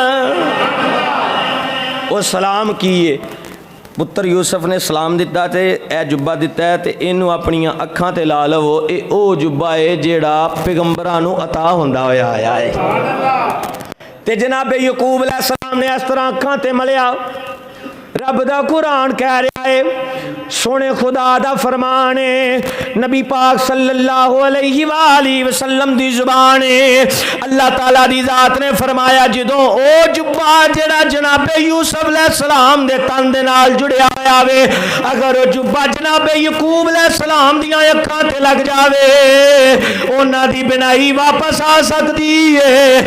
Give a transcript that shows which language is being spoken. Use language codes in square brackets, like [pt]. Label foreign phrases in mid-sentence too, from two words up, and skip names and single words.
[pa] ਓ ਸਲਾਮ ਕੀਤੇ, ਪੁੱਤਰ ਯੂਸੁਫ਼ ਨੇ ਸਲਾਮ ਦਿੱਤਾ ਤੇ ਏ ਜੁੱਬਾ ਦਿੱਤਾ ਹੈ ਤੇ ਇਨੂੰ ਆਪਣੀਆਂ ਅੱਖਾਂ ਤੇ ਲਾ ਲਵੋ। ਏ ਓ ਜੁੱਬਾ ਹੈ ਜੇੜਾ ਪੈਗ਼ੰਬਰਾਂ ਨੂੰ ਅਤਾ ਹੁੰਦਾ ਹੋਇਆ ਆਇਆ ਹੈ। ਤੇ ਜਨਾਬੇ ਯਾਕੂਬ ਅਲੈਹਿੱਸਲਾਮ ਨੇ ਇਸ ਤਰ੍ਹਾਂ ਅੱਖਾਂ ਤੇ ਮਲਿਆ। ਰੱਬ ਦਾ ਕੁਰਆਨ ਕਹਿ ਰਿਹਾ ਹੈ, ਸੋਹਣੇ ਖ਼ੁਦਾ ਦਾ ਫ਼ਰਮਾਨ ਹੈ, ਨਬੀ ਪਾਕ [ar] صلى الله عليه وسلم [pa] ਦੀ ਜ਼ੁਬਾਨ ਹੈ। ਅੱਲਾਹ ਤਆਲਾ ਦੀ ਜ਼ਾਤ ਨੇ ਫ਼ਰਮਾਇਆ ਜਦੋਂ ਓ ਜੁੱਬਾ ਜੇੜਾ ਜਨਾਬੇ ਯੂਸੁਫ਼ ਅਲੈਹਿੱਸਲਾਮ ਦੇ ਤਨ ਦੇ ਨਾਲ ਜੁੜਿਆ ਹੋਇਆ ਵੇ, ਅਗਰ ਓ ਜੁੱਬਾ ਜਨਾਬੇ ਯਾਕੂਬ ਅਲੈਹਿੱਸਲਾਮ ਦੀਆਂ ਅੱਖਾਂ ਤੇ ਲੱਗ ਜਾਵੇ, ਉਨ੍ਹਾਂ ਦੀ ਬੀਨਾਈ ਵਾਪਸ ਆ ਸਕਦੀ ਹੈ।